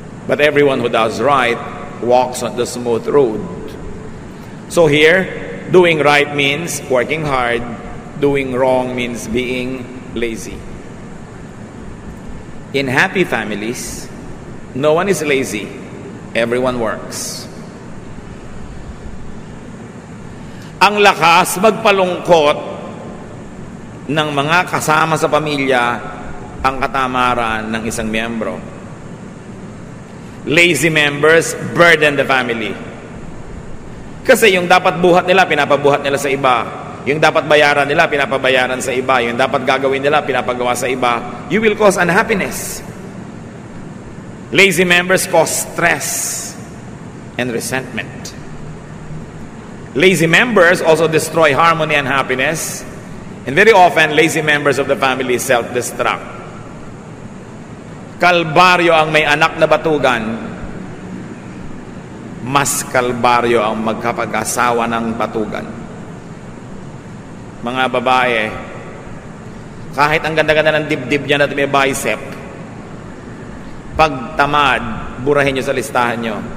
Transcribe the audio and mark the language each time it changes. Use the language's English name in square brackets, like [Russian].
[English] But everyone who does right walks on the smooth road. So here, doing right means working hard. Doing wrong means being lazy. In happy families, no one is lazy. Everyone works. [Filipino] Ang lakas magpalungkot ng mga kasama sa pamilya ang katamaran ng isang miyembro. [English] Lazy members burden the family. [Filipino] Kasi yung dapat buhat nila, pinapabuhat nila sa iba. Yung dapat bayaran nila, pinapabayaran sa iba. Yung dapat gagawin nila, pinapagawa sa iba. [English] You will cause unhappiness. Lazy members cause stress and resentment. Lazy members also destroy harmony and happiness. And very often, lazy members of the family self-destruct. [Filipino] Kalbaryo ang may anak na batugan, mas kalbaryo ang magkapag-asawa ng batugan. Mga babae, kahit ang ganda-ganda ng dibdib niya na may bicep, pag tamad, burahin niyo sa listahan niyo.